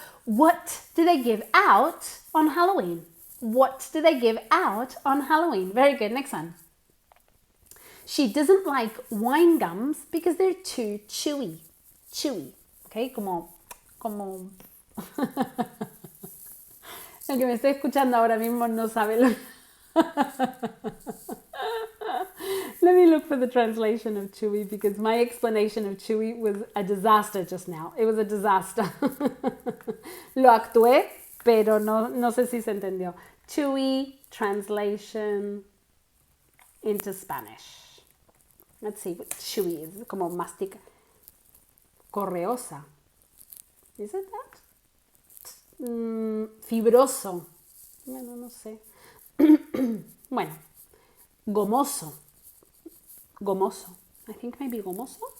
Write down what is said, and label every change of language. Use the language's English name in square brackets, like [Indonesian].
[English] What do they give out on Halloween? What do they give out on Halloween? Very good. Next one. She doesn't like wine gums because they're too chewy. Chewy. [Spanish] Okay, como el que me esté escuchando ahora mismo no sabe lo. [English] Let me look for the translation of chewy because my explanation of chewy was a disaster just now. It was a disaster. [Spanish] Lo actué, pero no sé si se entendió. [English] Chewy translation into Spanish. Let's see what chewy is. Como mastica. Correosa. Is it that? [Spanish] Fibroso. Bueno, no sé. Bueno. Gomoso. Gomoso. I think maybe gomoso.